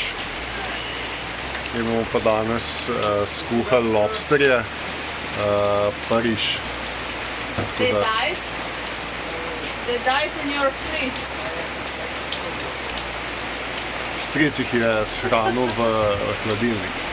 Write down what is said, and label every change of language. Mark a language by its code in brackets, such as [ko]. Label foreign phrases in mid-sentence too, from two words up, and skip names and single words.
[sl] Imamo pa danes skuhali lobsterje, pa riž. [en] They died? They died in your fridge. [sl] Stric jih je shranil v hladilnik.